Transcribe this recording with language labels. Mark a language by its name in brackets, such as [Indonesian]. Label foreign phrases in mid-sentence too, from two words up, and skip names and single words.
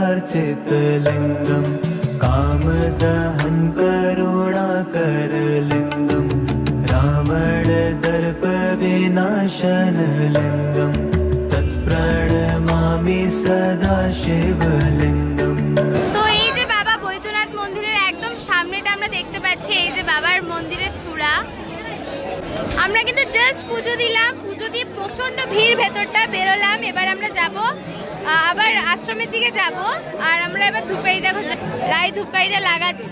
[Sanskrit] चितलिंगम कामदहन करुणाकर लिंगम रावण दर्प विनाशन लिंगम तत्प्रणमामि सदा शिवलिंगम। [Bangla] তো এই যে বাবা বৈদ্যনাথ মন্দিরের একদম সামনেটা আমরা দেখতে পাচ্ছি, এই যে বাবার মন্দিরের চূড়া। আমরা কিন্তু জাস্ট পুজো দিলাম, পুজো দিয়ে প্রচন্ড ভিড়, ভেতরটা বেরোলাম। এবার আমরা যাব আবার আশ্রমের দিকে যাব, আর আমরা এবার ধূপকাঠি, দেখো রাই ধূপকাঠিটা লাগাচ্ছে।